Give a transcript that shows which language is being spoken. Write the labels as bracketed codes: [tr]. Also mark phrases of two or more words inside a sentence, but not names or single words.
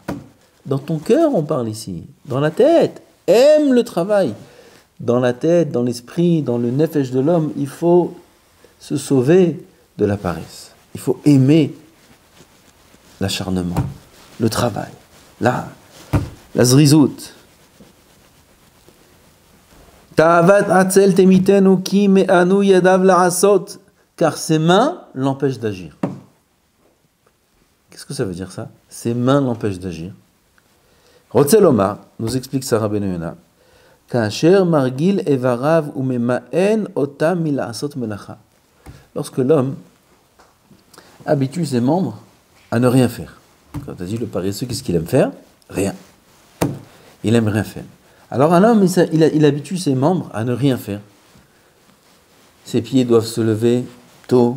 [fr] Dans ton cœur, on parle ici. Dans la tête, aime le travail. Dans la tête, dans l'esprit, dans le nefesh de l'homme, il faut se sauver de la paresse. Il faut aimer l'acharnement, le travail, la zrizout. [he] תאות עצל תמיתנו כי מאנו ידיו לעשות, [fr] car ses mains l'empêchent d'agir. Qu'est-ce que ça veut dire ça? Ses mains l'empêchent d'agir. Rotzeloma nous explique Sarah Ben Yona. [he] כאשר מרגיל אבריו וממאן אותם מלעשות מלאכה. [fr] Lorsque l'homme habitue ses membres à ne rien faire. Quand tu as dit le paresseux, qu'est-ce qu'il aime faire? Rien. Il aime rien faire. Alors un homme, il habitue ses membres à ne rien faire. Ses pieds doivent se lever tôt.